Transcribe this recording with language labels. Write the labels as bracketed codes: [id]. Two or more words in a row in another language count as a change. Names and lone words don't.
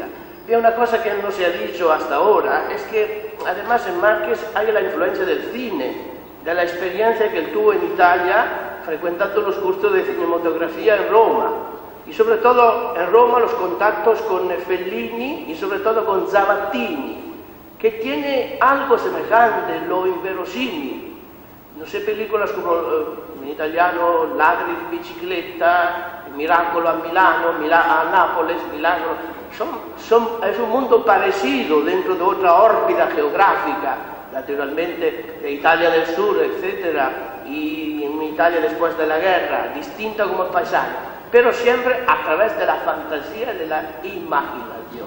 [es] Y una cosa que no se ha dicho hasta ahora es que además en Márquez hay la influencia del cine, de la experiencia que él tuvo en Italia frecuentando los cursos de cinematografía en Roma, y sobre todo en Roma los contactos con Fellini y sobre todo con Zavattini, que tiene algo semejante, lo inverosímil. No sé, películas como en italiano Ladri di bicicletta, Miracolo a Milano, a Nápoles, Milagro, es un mundo parecido dentro de otra órbita geográfica, naturalmente de Italia del Sur, etcétera, y en Italia después de la guerra, distinta como el paisaje, pero siempre a través de la fantasía y de la imaginación.